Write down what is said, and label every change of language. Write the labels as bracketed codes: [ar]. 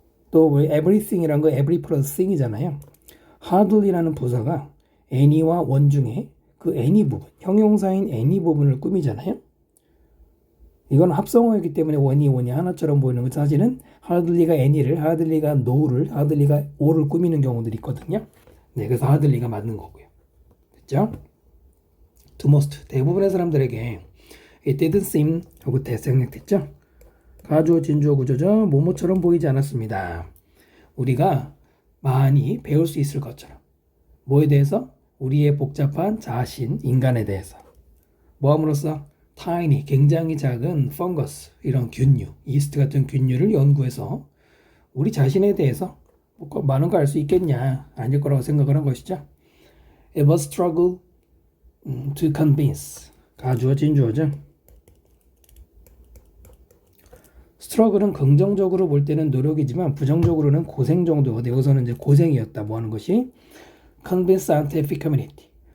[ko] 또 everything이란 거 every 플러스 thing이잖아요. hardly라는 부사가 any와 one 중에 그 any 부분, 형용사인 any 부분을 꾸미잖아요. 이건 합성어이기 때문에 on이 하나처럼 보이는 것, 사실은 hardly가 any를, hardly가 no를, hardly가 o를 꾸미는 경우들이 있거든요. 네, 그래서 hardly가 맞는 거고요. 됐죠? [en] To most, [ko] 대부분의 사람들에게 [en] it didn't seem [ko] 하고 대생략됐죠? 가주어 진주어 구조죠. 뭐뭐처럼 보이지 않았습니다. 우리가 많이 배울 수 있을 것처럼. 뭐에 대해서? 우리의 복잡한 자신, 인간에 대해서. 뭐함으로써? tiny, 굉장히 작은 fungus, 이런 균류, 이스트 같은 균류를 연구해서 우리 자신에 대해서 많은 거 알 수 있겠냐? 아닐 거라고 생각을 한 것이죠. [en] It was struggle to convince. [ko] 가주어 진주어죠. 스트러글은 긍정적으로 볼 때는 노력이지만 부정적으로는 고생 정도가 되어서는 이제 고생이었다. 뭐 하는 것이? [en] Convince scientific community.